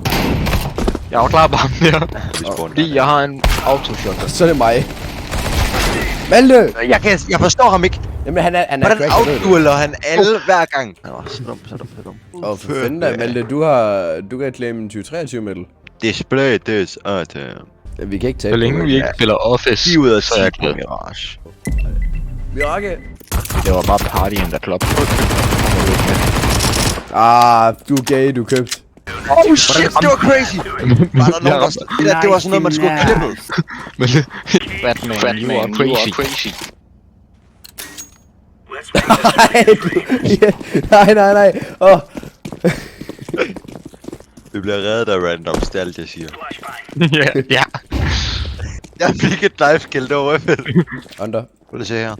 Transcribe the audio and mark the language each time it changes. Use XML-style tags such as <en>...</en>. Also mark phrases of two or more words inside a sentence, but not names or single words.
<da>Jeg var klar på ham der. Vi spawner. Fordi jeg har en autoshot. Så er det mig. Malte! Jeg forstår ham ikke. Jamen, han er Hvordan crack, jeg ved det. outdueler han alle hver gang? Nå, så dum. Og for fanden da, Malte, du kan claim en 2023 medal.</da> <en>Display this</en> <da>Vi kan ikke Så tabe. længe vi ikke spiller Office, 10 ud af så er jeg 10 glad. Mirage. Mirage! Det var bare</da> <en>party in the club.</en> <da>Ah, du er gay, du købt.</da> <en>Oh shit,</en> <da>det var crazy! Var der nogen, der... Det var sådan noget, man skulle have klippet. Men Batman,</da> <en>you are crazy.</en> <da>Nej. Åh. Vi bliver reddet af random stalt, jeg siger. Ja. Jeg fik et knife kill, det var fedt. Under. Hvad det se her?</da>